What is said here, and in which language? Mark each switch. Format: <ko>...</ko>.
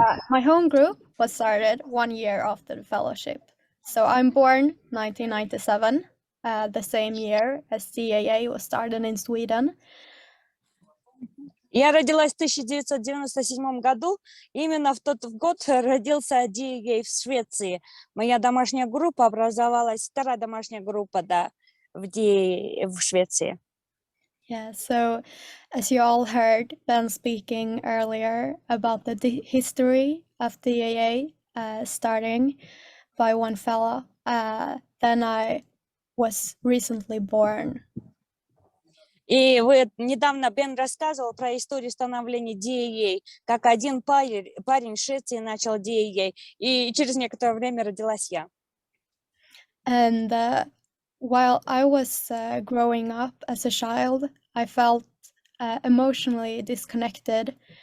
<en>My home group was started 1 year after the fellowship. So I'm born 1997, the same year as DAA was started in Sweden.</en> <ru>Я родилась в 1997 году. Именно в тот год родился DAA в Швеции. Моя домашняя группа образовалась, вторая домашняя группа, да, в Швеции.</ru> <en>Yeah, so as you all heard Ben speaking earlier about the history of DAA, starting by one fellow, then I was recently born.</en> <ru>И недавно Бен рассказывал про историю становления DAA, как один парень в Швеции начал DAA, и через некоторое время родилась я.</ru> <en>And while I was growing up as a child, I felt emotionally disconnected.</en>